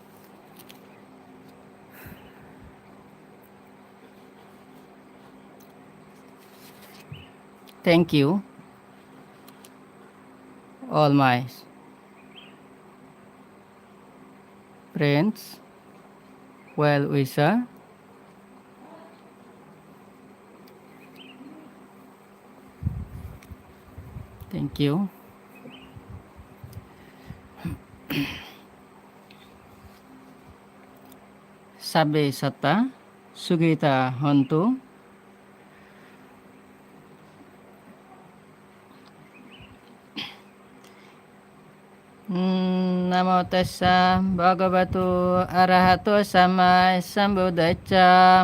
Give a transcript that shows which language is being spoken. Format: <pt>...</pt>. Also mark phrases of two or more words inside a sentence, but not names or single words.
<en>Thank you, all my friends, well wisher. Thank you.</en> <pi>Sabe Sata, Sugita Hontu, Namo tassa bhagavato arahato sama sambuddhassa.</pi>